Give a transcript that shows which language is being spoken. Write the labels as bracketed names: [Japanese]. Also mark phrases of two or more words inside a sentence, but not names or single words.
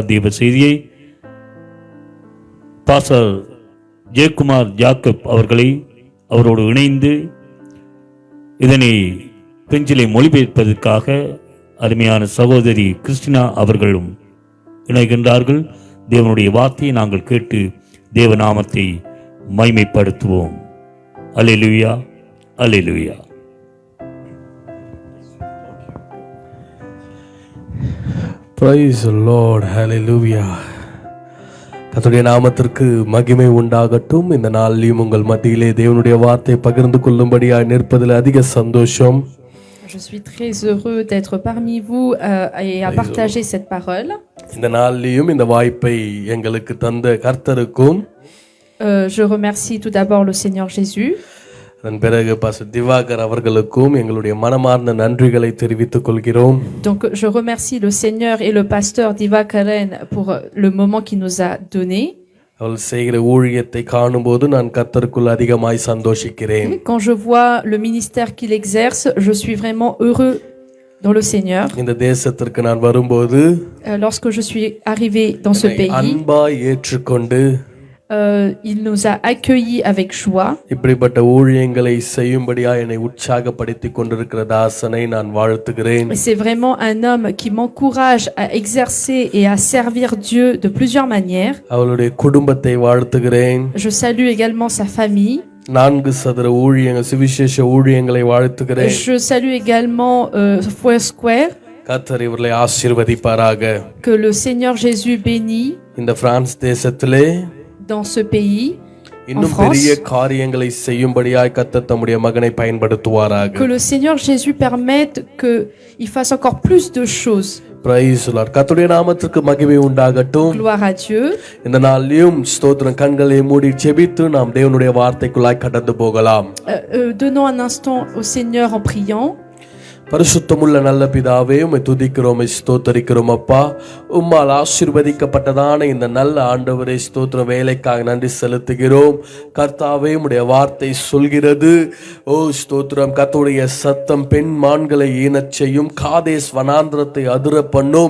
[Tamil] தேவ செய்தியை பாஸ்டர் ஜெயக்குமார் ஜாக்கப் அவர்களை அவரோடு இணைந்து இதனை பிரெஞ்சிலே மொழிபெயர்ப்பதற்காக அருமையான சகோதரி கிறிஸ்டினா அவர்களும் இணைகின்றார்கள். தேவனுடைய வார்த்தையை நாங்கள் கேட்டு தேவநாமத்தை மைமைப்படுத்துவோம். அல்லேலூயா, அல்லேலூயா. [English] Praise the Lord, hallelujah. [Tamil] கர்த்தருடைய நாமத்திற்கு மகிமை உண்டாகட்டும். இந்த நாளிலும் உங்கள் மத்தியிலே தேவனுடைய வார்த்தை பகிர்ந்து கொள்ளும்படியாய் நிற்பதில் அதிக சந்தோஷம். [French] Je suis très heureux d'être parmi vous et à partager cette parole. [Tamil] இந்த நாளிலும் இந்த வாய்ப்பை எங்களுக்கு தந்த கர்த்தருக்கும் [French] Je remercie tout d'abord le Seigneur Jésus. [Tamil] அதன் பிறகு பாஸ்டர் திவாகர் அவர்களுக்கும் எங்களுடைய மனமார்ந்த நன்றிகளை தெரிவித்துக் கொள்கிறோம். [French] Donc je remercie le Seigneur et le pasteur Divakaren pour le moment qu'il nous a donné. [Tamil] அவர்கள் செய்கிற ஊழியத்தை காணும்போது நான் கர்த்தருக்குள் அதிகமாய் சந்தோஷிக்கிறேன். [French] Quand je vois le ministère qu'il exerce, je suis vraiment heureux dans le Seigneur. [Tamil] இந்த தேசத்திற்கு நான் வரும்போது [French] Lorsque je suis arrivé dans ce pays, [Tamil] அன்பாய் ஏற்றுக்கொண்டு [French] il nous a accueillis avec joie. [Tamil] இப்படிப்பட்ட ஊழியங்களை செய்யும்படியாக என்னை உற்சாகப்படுத்திக் கொண்டிருக்கிற தாசனை நான் வாழ்த்துகிறேன். [French] C'est vraiment un homme qui m'encourage à exercer et à servir Dieu de plusieurs manières. [Tamil] அவளுடைய குடும்பத்தை வாழ்த்துகிறேன். [French] Je salue également sa famille. [Tamil] 4 சதுர ஊழியங்கள் சுவிசேஷ ஊழியங்களை வாழ்த்துகிறேன். [French] Je salue également Foursquare. [Tamil] கர்த்தர் இவர்களை ஆசீர்வதிப்பாராக. [French] Que le Seigneur Jésus bénisse [Tamil] இந்த பிரான்ஸ் தேசத்திலே [French] dans ce pays. [Tamil] இன்னும் பெரிய காரியங்களை செய்யும்படியாய் கர்த்தர் தம்முடைய மகனை பயன்படுத்துவாராக. [French] Que le Seigneur Jésus permette que il fasse encore plus de choses. [English] Praise the Lord. [Tamil] கர்த்தருடைய நாமத்திற்கு மகிமை உண்டாகட்டும். [French] Gloire à Dieu. [Tamil] இந்த நாளிலும் ஸ்தோத்திரம். கண்களை மூடி ஜெபித்து நாம் தேவனுடைய வார்த்தைக்குள்ளாய் கடந்து போகலாம். [French] Donnons un instant au Seigneur en priant. [Tamil] பரிசுத்தமுள்ள நல்ல பிதாவே, உம்மை துதிக்கிறோம், ஸ்தோத்தரிக்கிறோம் அப்பா. உம்மால் ஆசீர்வதிக்கப்பட்டதான இந்த நல்ல ஆண்டவரே ஸ்தோத்திரம், வேலைக்காக நன்றி செலுத்துகிறோம். கர்த்தாவே, உம்முடைய வார்த்தை சொல்கிறது, ஓ ஸ்தோத்திரம், கர்த்தருடைய சத்தம் பெண் மான்களை ஈனச் செய்யும், காதேஸ் வனாந்திரத்தை அதிர பண்ணும்.